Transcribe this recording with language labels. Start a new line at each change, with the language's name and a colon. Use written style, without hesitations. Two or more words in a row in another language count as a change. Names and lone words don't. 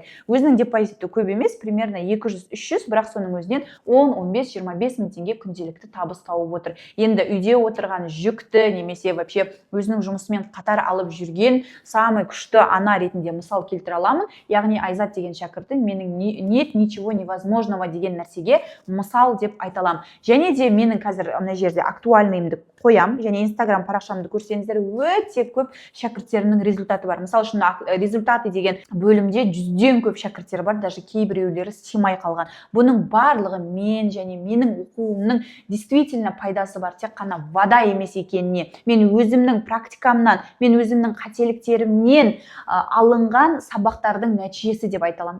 Kazakh: Өзінің депозиті көп емес, примерно 200-300, бірақ соның өзінен 10-15-25 мың теңге күнделікті табыс тауып отыр. Енді үйде отырған жүкті немесе вообще өзінің жұмысымен қатар алып жүрген самый күшті ана ретінде мысал келтіре аламын. Яғни Айзат деген шәкіртім менің
Russian: нет ничего невозможного
Kazakh: деген нәрсеге мысал деп айта аламын. Және де менің қазір мына жерде актуальныйымды қоям, және инстаграм парақшамды көрсеңіздер өте көп шәкірттерімнің результаты бар. Мысалы үшін результаты деген бөлімде 100-ден көп шәкірттер бар, даже кейбіреулері симай қалған. Бұның барлығы мен және менің оқуымның действительно пайдасы бар, тек қана вода емес екеніне, мен өзімнің практикамнан, мен өзімнің қателіктерімнен алынған сабақтардың нәтижесі деп айта аламын.